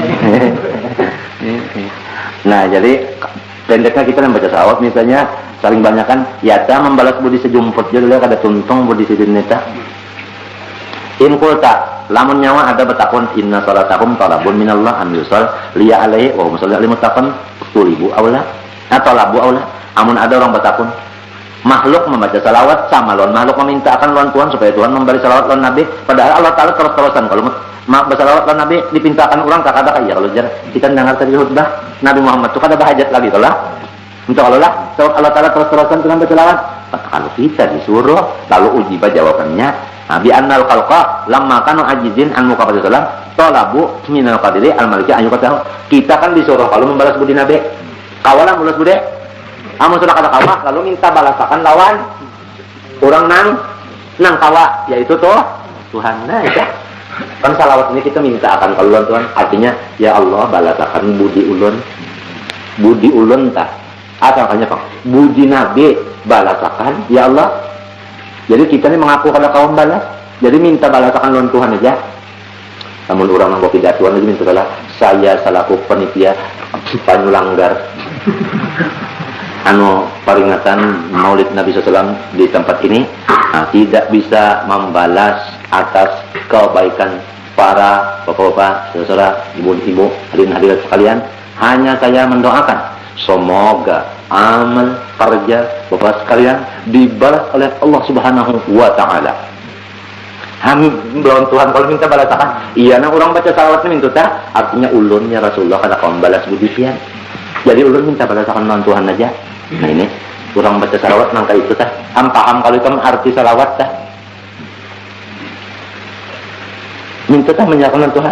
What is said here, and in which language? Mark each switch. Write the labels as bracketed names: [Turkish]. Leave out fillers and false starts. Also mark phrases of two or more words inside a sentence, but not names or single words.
[Banjar] Nah, jadi pendeknya kita membaca salawat misalnya saling banyakkan yata membalas budi sejumput jadi ada tuntung budi sidin neta. [Arabic] إن قلت [Banjar] lamun nyawa ada betakun [Arabic] إن صلاتكم طلب من الله أم يصل لي عليه ومصلي عليه متقن طلب أولى atau طلب أولى. [Banjar] Amun ada orang betakun makhluk membaca salawat sama lawan makhluk memintakan lawan Tuhan supaya Tuhan memberi salawat lawan Nabi, padahal [Arabic] الله تعالى [Banjar] terus-terusan kalau bersalawat lawan Nabi dipintakan orang tak ada ya kalau kita dengar tadi khutbah Nabi Muhammad itu kada bahajat lagi lah untuk Allah lah [Arabic] الله تعالى [Banjar] terus-terusan Tuhan bersalawat. Kalau kita disuruh lalu uji jawabannya Nabi [Arabic] أن الخلق لما كانوا عاجزين عن مكافأة سلام طلبوا من القادر المالك أن يكافئه. [Banjar] Kita kan disuruh kalau membalas budi Nabi kawalan membalas budi amun sudah kata kawa lalu minta balasakan lawan orang nang kawa yaitu tuh Tuhan. Nah ya kan salawat ini kita minta akan kalau Tuhan artinya ya Allah balasakan budi ulun tah atau makanya Pak budi Nabi balasakan ya Allah. Jadi kita ini mengaku kalau kaum balas jadi minta balasakan lawan Tuhan aja. [Indonesian] Namun orang nang tidak Tuhan lagi minta saya selaku panitia panyulanggar peringatan Maulid Nabi SAW di tempat ini tidak bisa membalas atas kebaikan para bapak-bapak, saudara, ibu-ibu, hadirin hadirat sekalian. Hanya saya mendoakan semoga amal kerja bapak sekalian dibalas oleh [Arabic] الله سبحانه وتعالى. [Banjar] Belum Tuhan kalau minta balasakan. Iya, nah orang baca salawatnya minta artinya ulunnya Rasulullah kada kaum balas budi pian. Jadi ulun minta balasakan lawan Tuhan aja. Nah ini kurang baca salawat nangka itu tah. Paham kalau itu arti salawat tah. Minta tah menyerahkan Tuhan.